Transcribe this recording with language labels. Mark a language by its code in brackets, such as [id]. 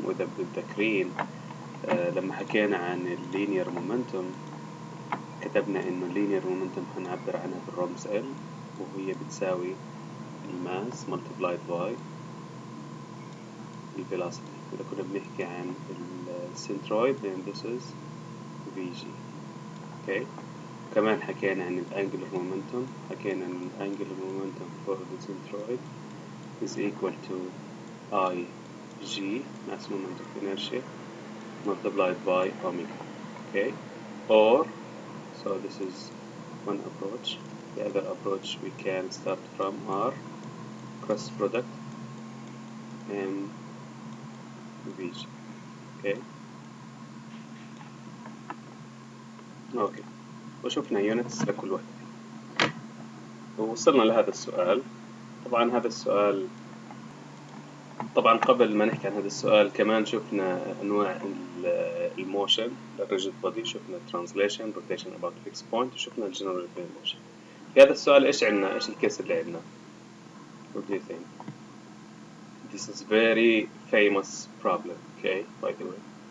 [ar] وإذا متذكرين لما حكينا عن اللينير مومنتوم كتبنا إنه اللينير مومنتوم هنعبر عنها بالرمز L وهي بتساوي الماس [en] multiplied by [ar] الفيلوسيتي. إذا كنا بنحكي عن السنترويد [en] then this is VG. okay. [ar] كمان حكينا عن الانجلر مومنتوم، [en] حكينا عن الانجلر momentum for the centroid is equal to IG mass moment of inertia multiplied by omega. Okay, or so this is one approach. The other approach we can start from R cross product M VG. okay. [ar] اوكي، وشفنا يونتس لكل وحدة ووصلنا لهذا السؤال. طبعا هذا السؤال، طبعا قبل ما نحكي عن هذا السؤال كمان شفنا انواع الموشن للريجيد بودي، شفنا ترانسليشن، روتيشن [en] about fixed point، [ar] وشفنا الجنرال بلين موشن. في هذا السؤال ايش عندنا؟ ايش الكيس اللي عندنا؟ [en] What do you think? This is very famous problem, okay, by the way.